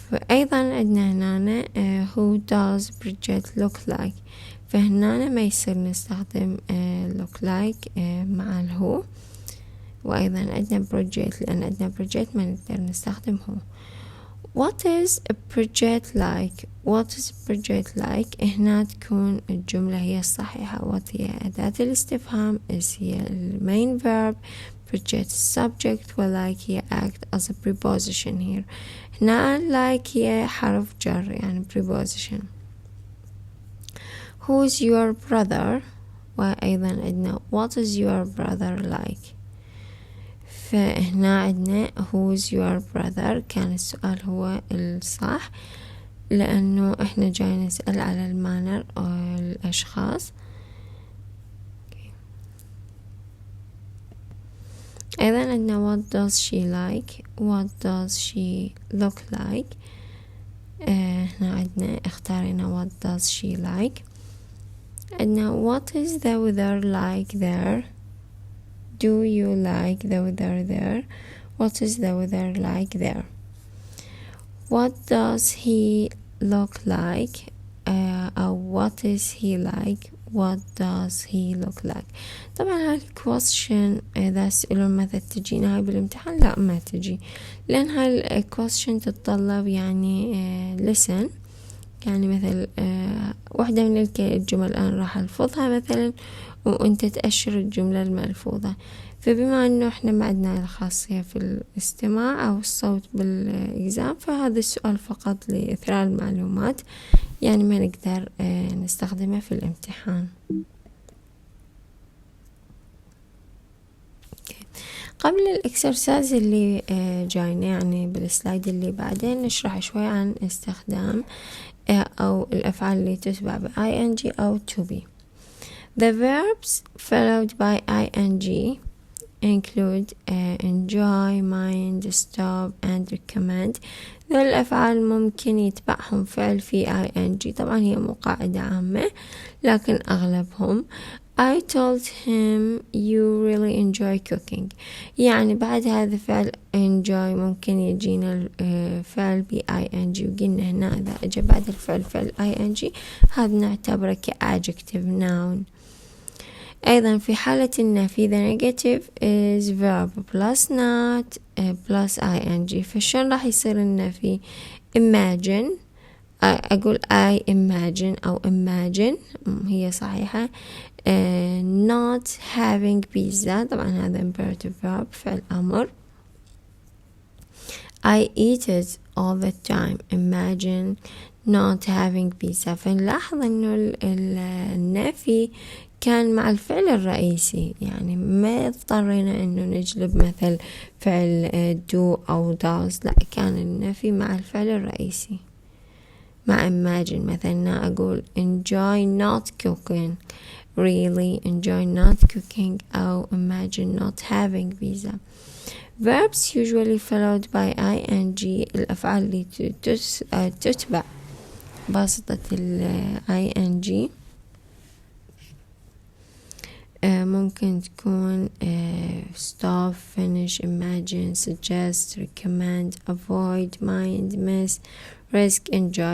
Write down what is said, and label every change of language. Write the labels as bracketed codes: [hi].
[ar] أيضا عندنا هنا [en] who does Bridget look like. [ar] فهنا ما يصير نستخدم look like مع الهو. وأيضا عندنا Bridget لأن عندنا Bridget ما نقدر نستخدم هو. [en] what is Bridget like. what is Bridget like. [ar] هنا تكون الجملة هي الصحيحة. [en] what [ar] هي أداة الاستفهام [en] is هي main verb Bridget subject و like هي act as a preposition here. [ar] هنا like هي حرف جر يعني preposition. [en] who's your brother. [ar] وأيضا عندنا [en] what is your brother like. [ar] فهنا عندنا [en] who's your brother [ar] كان السؤال هو الصح لأنه إحنا جاي نسأل على المانر أو الأشخاص. أيضا عندنا [en] what does she like. what does she look like. [ar] هنا عندنا اختارنا [en] what does she like. عندنا what is the weather like there. do you like the weather there. what is the weather like there. what does he look like. أو what is he like. what does he look like. [ar] طبعا هاي question إذا سألون ماذا تجينا هاي بالامتحان لا ما تجي لأن هاي question تتطلب يعني listen يعني مثل واحدة من الجمل الآن راح ألفظها مثلا وأنت تأشر الجملة الملفوظة. فبما أنه إحنا ما عندنا الخاصية في الاستماع أو الصوت بالإجزام فهذا السؤال فقط لإثراء المعلومات يعني ما نقدر نستخدمه في الامتحان. قبل الإكسرسايز اللي جاينا يعني بالسلايد اللي بعدين نشرح شوي عن استخدام أو الأفعال اللي تتبع ب ing أو to be. [en] The verbs followed by ing include enjoy, mind, stop and recommend. [ar] ذول الأفعال ممكن يتبعهم فعل في ing. طبعا هي مو قاعدة عامة لكن أغلبهم [en] I told him you really enjoy cooking. [ar] يعني بعد هذا فعل enjoy ممكن يجينا الفعل ب ing، وقلنا هنا إذا أجى بعد الفعل فعل ing هذا نعتبره كadjective noun. أيضا في حالة النفي [en] the negative is verb plus not plus ing. [ar] فشون راح يصير النفي؟ imagine، أقول [en] I imagine [ar] أو imagine هي صحيحة. [en] not having pizza [ar] طبعا هذا [en] imperative verb [ar] فعل أمر. [en] I eat it all the time. Imagine not having pizza. [ar] فنلاحظ إنه النفي كان مع الفعل الرئيسي، يعني ما اضطرينا إنه نجلب مثل فعل do أو does، لا كان النفي مع الفعل الرئيسي. مع imagine مثلا أقول [en] enjoy not cooking، really enjoy not cooking، أو imagine not having pizza. verbs usually followed by ing، [ar] الأفعال اللي تتبع بواسطة [en] ing ممكن تكون stop، finish، imagine، suggest، recommend، avoid، mind، miss، risk، enjoy.